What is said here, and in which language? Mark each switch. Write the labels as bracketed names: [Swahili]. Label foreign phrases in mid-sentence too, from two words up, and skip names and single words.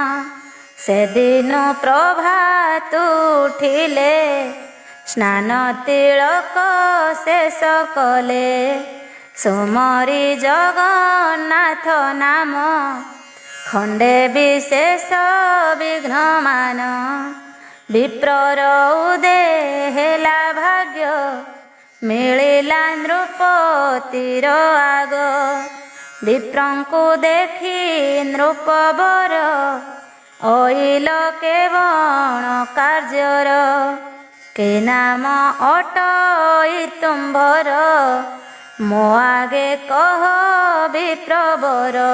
[Odia] ସେଦିନ ପ୍ରଭାତ ଉଠିଲେ ସ୍ନାନ ତିଳକ ଶେଷ କଲେ। ସୁମରି ଜଗନ୍ନାଥ ନାମ ଖଣ୍ଡେ ବିଶେଷ ବିଘ୍ନମାନ। ବିପ୍ରର ଉଦେଲା ଭାଗ୍ୟ ମିଳିଲା ନୃପତିର ଆଗ ବିପ୍ରଙ୍କୁ ଦେଖି ନୃପବର ଓଇଲ କେବଣ କାର୍ଯ୍ୟର କେ ନାମ ଅଟଇ ତୁମ୍ଭର ମୋ ଆଗେ କହ ବିପ୍ରବର